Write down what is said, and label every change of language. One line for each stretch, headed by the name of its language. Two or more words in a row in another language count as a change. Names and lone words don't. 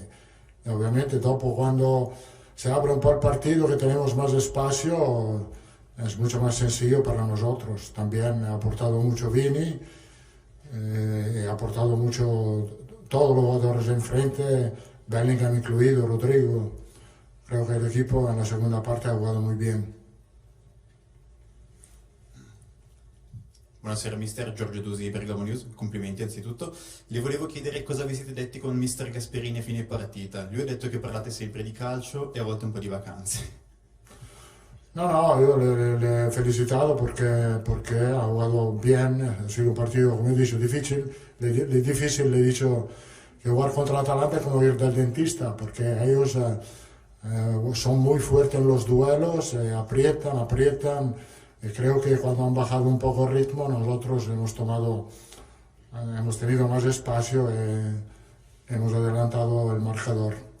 Spanish: Y obviamente dopo cuando se abre un poco el partido, que tenemos más espacio, es mucho más sencillo para nosotros. También ha aportado mucho Vini, ha aportado mucho todos los jugadores de enfrente, Bellingham incluido, Rodrigo. Creo che l'equipo
Italian: nella seconda parte
Spanish: ha jugado muy bien.
Italian: Buonasera mister, Giorgio Tusi, Bergamo News, complimenti anzitutto. Le volevo chiedere cosa vi siete detti con mister Gasperini a fine partita. Lui ha detto che parlate sempre di calcio e a volte un po' di vacanze.
Spanish: No, yo le he felicitado porque ha jugado bien, ha sido un partido, como he dicho, difícil. Le he dicho que jugar contra Atalanta es como ir del dentista, porque ellos son muy fuertes en los duelos, aprietan, y creo que cuando han bajado un poco el ritmo nosotros hemos tenido más espacio y hemos adelantado el marcador.